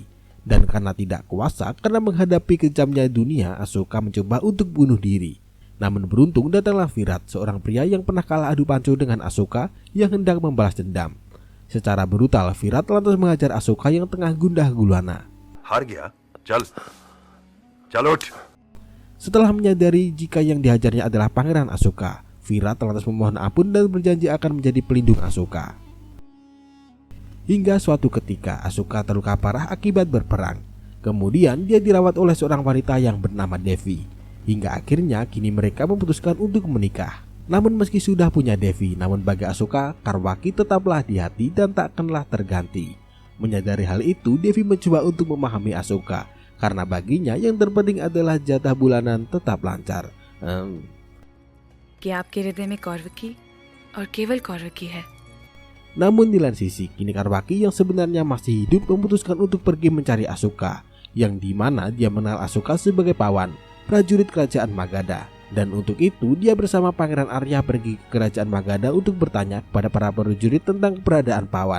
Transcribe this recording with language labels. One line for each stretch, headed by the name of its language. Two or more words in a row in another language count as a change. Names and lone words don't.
Indonesian: Dan karena tidak kuasa karena menghadapi kejamnya dunia, Asuka mencoba untuk bunuh diri. Namun beruntung datanglah Virat, seorang pria yang pernah kalah adu panco dengan Asuka yang hendak membalas dendam. Secara brutal Virat lantas mengajar Asuka yang tengah gundah gulana.
Hindi: हार गया चल उठ।
Indonesian: Setelah menyadari jika yang dihajarnya adalah Pangeran Asuka, Virat lantas memohon ampun dan berjanji akan menjadi pelindung Asuka. Hingga suatu ketika Asuka terluka parah akibat berperang. Kemudian dia dirawat oleh seorang wanita yang bernama Devi. Hingga akhirnya kini mereka memutuskan untuk menikah. Namun meski sudah punya Devi, namun bagi Asuka, Karwaki tetaplah di hati dan takkanlah terganti. Menyadari hal itu, Devi mencoba untuk memahami Asuka. Karena baginya yang terpenting adalah jatah bulanan tetap lancar.
Hindi: कि आपके हृदय में कौरवकी और केवल कौरवकी है।
Indonesian: Namun di lain sisi, kini Karwaki yang sebenarnya masih hidup memutuskan untuk pergi mencari Asuka, yang dimana dia mengenal Asuka sebagai Pawan, prajurit kerajaan Magadha. Dan untuk itu dia bersama Pangeran Arya pergi ke kerajaan Magadha untuk bertanya kepada para prajurit tentang keberadaan Pawan.